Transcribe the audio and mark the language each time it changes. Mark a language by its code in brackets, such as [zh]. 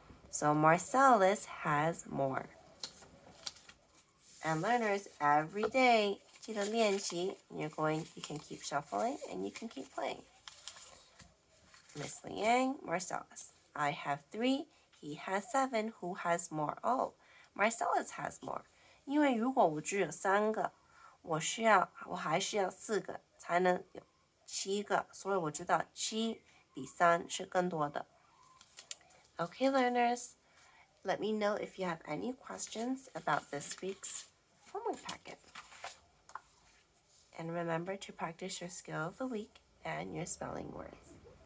[en] So Marcellus has more. And learners, every day, [zh] 记得练习, [en] you can keep shuffling and you can keep playing. Miss Liang, Marcellus. I have 3, he has 7, who has more? Oh, Marcellus has more. [zh] 因为如果我只有3个，我还需要4个才能有7个，所以我知道7比3是更多的。 [en] Okay, learners, let me know if you have any questions about this week's homework packet. And remember to practice your skill of the week and your spelling words.